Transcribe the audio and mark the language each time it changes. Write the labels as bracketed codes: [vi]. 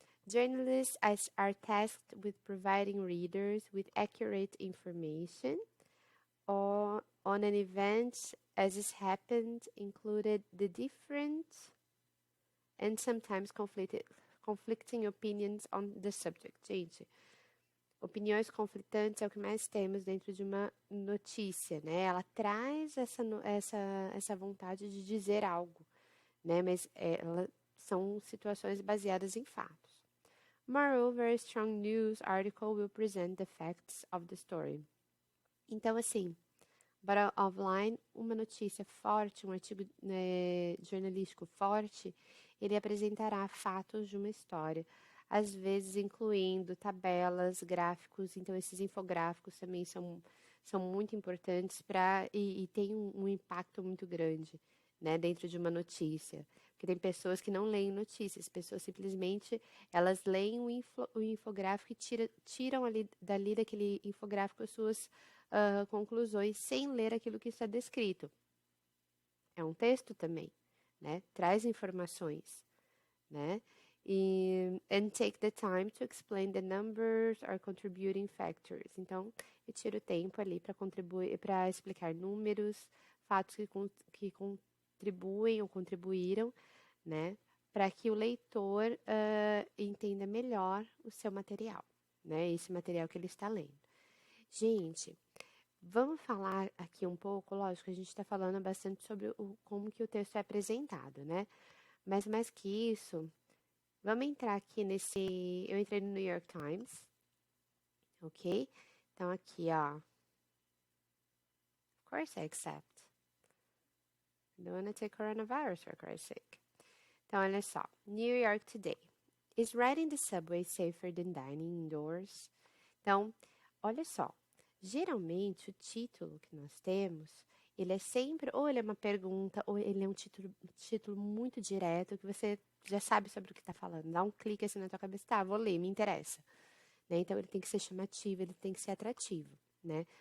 [en] Journalists are tasked with providing readers with accurate information on an event as it happened, included the different and sometimes conflicting opinions on the subject. [pt] Gente, opiniões conflitantes é o que mais temos dentro de uma notícia, né? Ela traz essa vontade de dizer algo, né? Mas são situações baseadas em fatos. [en] Moreover, a strong news article will present the facts of the story. [pt] Então, assim, [en] bottom of line, [pt] uma notícia forte, um artigo jornalístico forte, ele apresentará fatos de uma história, às vezes incluindo tabelas, gráficos. Então, esses infográficos também são muito importantes e têm um impacto muito grande, né, dentro de uma notícia. Porque tem pessoas que não leem notícias, pessoas simplesmente elas leem o infográfico e tiram dali daquele infográfico as suas conclusões sem ler aquilo que está descrito. É um texto também, né? Traz informações, né? [en] And take the time to explain the numbers or contributing factors. [pt] Então, eu tiro o tempo ali para contribuir, para explicar números, fatos que contribuem ou contribuíram, né? Para que o leitor entenda melhor o seu material, né? Esse material que ele está lendo. Gente, vamos falar aqui um pouco, lógico, a gente está falando bastante sobre como que o texto é apresentado, né? Mas mais que isso, vamos entrar aqui eu entrei no New York Times, ok? Então aqui, ó, [en] of course I accept. I don't want to take coronavirus for Christ's sake. [pt] Então, olha só, [en] New York Today. Is riding the subway safer than dining indoors? [pt] Então, olha só, geralmente o título que nós temos, ele é sempre, ou ele é uma pergunta, ou ele é um título muito direto, que você já sabe sobre o que está falando. Dá um clique assim na tua cabeça, tá, vou ler, me interessa. Né? Então, ele tem que ser chamativo, ele tem que ser atrativo, né?